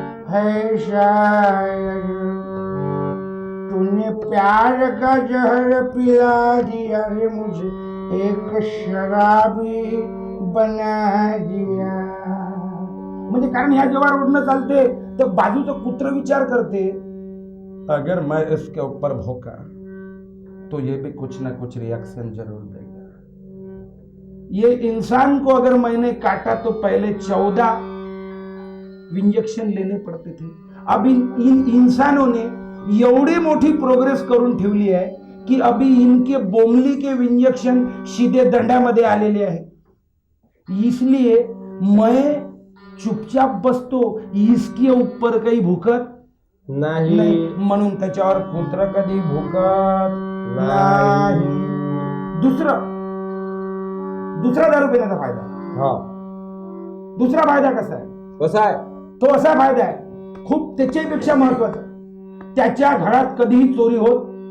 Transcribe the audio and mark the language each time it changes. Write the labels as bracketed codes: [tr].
[hi] है शायद तूने प्यार का जहर पिला दिया रे मुझे, एक शराबी बना दिया. [mr] म्हणजे कारण ह्या जेव्हा रोडनं चालते तर बाजूचं कुत्र विचार करते, [hi] अगर मैं इसके ऊपर भौंका तो ये भी कुछ ना कुछ रिएक्शन जरूर देगा. ये इंसान को अगर मैंने काटा तो पहले 14 इंजेक्शन लेने पड़ते थे. अब इन इंसानों ने [mr] एवढी मोठी प्रोग्रेस करून ठेवली आहे की [hi] अभी इनके बोमली के इंजेक्शन सीधे [mr] दंडामध्ये आलेले आहे. [hi] इसलिए मैं चुपचाप [mr] बसतो, [hi] इसके ऊपर [mr] काही भुकत नाही. म्हणून त्याच्यावर कुत्र कधी भुकत नाही. दुसरा दारू पिण्याचा फायदा. हा दुसरा फायदा कसा आहे? कसा आहे? तो असा फायदा आहे, खूप त्याच्यापेक्षा महत्वाचा, त्याच्या घरात कधीही चोरी होत